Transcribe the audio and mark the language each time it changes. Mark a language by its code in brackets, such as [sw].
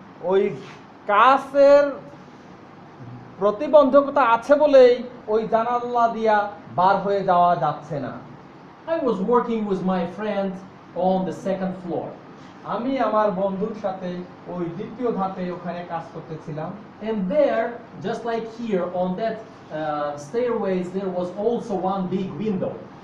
[bn] ওই কাচের প্রতিবন্ধকতা আছে বলেই ওই জানালা দিয়া বার হয়ে যাওয়া যাচ্ছে না। [en] I was working with my friend on the second floor. [bn] আমি আমার বন্ধুর সাথে ওই দ্বিতীয় ধাপে ওখানে কাজ করতেছিলাম। [en] And there, just like here on that stairways, there was also one big window.